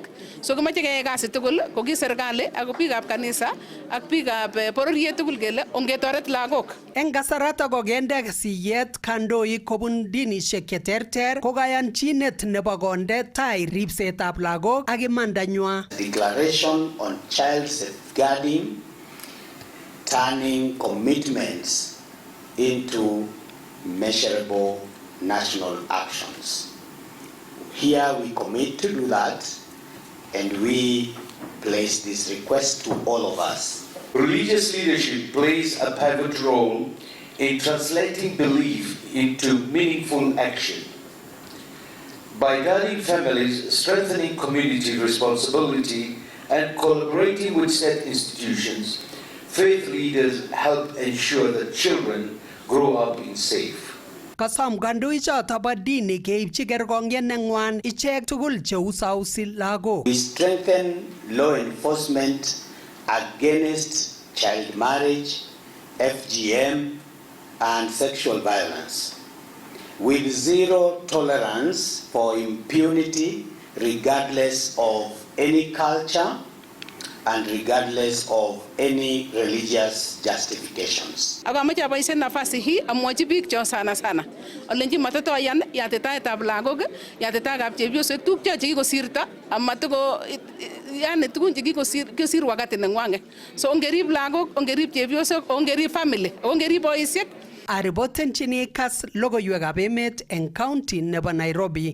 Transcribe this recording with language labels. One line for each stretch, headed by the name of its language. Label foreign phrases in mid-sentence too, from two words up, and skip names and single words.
Kalenjin: So komoche keyai kasi tugul ko ki serikali ak biikab kanisa ak biikab bororiet tugul kele ongetoret lagok. Eng kasarato kokende siyet kandoik kobun dinishek cheterter ko kayanchinet nebo konde tai ripsetab lagok ak imandanywa.
English: Declaration on child safeguarding, turning commitments into measurable national actions. Here we commit to do that, and we place this request to all of us. Religious leadership plays a pivotal role in translating belief into meaningful action. By guiding families, strengthening community responsibility, and collaborating with state institutions, faith leaders help ensure that children grow up in safe.
Kalenjin: Kasom kandoichoto bo dini keipchi kerkong'yet neng'wan ichek tugul cheusausi lagok.
English: We strengthen law enforcement against child marriage, FGM, and sexual violence, with zero tolerance for impunity regardless of any culture and regardless of any religious justifications.
Kalenjin: Akamoche aboisien
Swahili: nafasi hii
Kalenjin: amwochi biik cho sana olenji matatoyan yatitaetab lagok, yatitaetab chepyosok tuguk chekikosirto amatoko yani tugun chekikosir wakati neng'wanget. So ongerib lagok, ongerib chepyosok, ongerib family, ongerib boisiek. Aripotenchini kas logoiwekab emet eng county nebo Nairobi.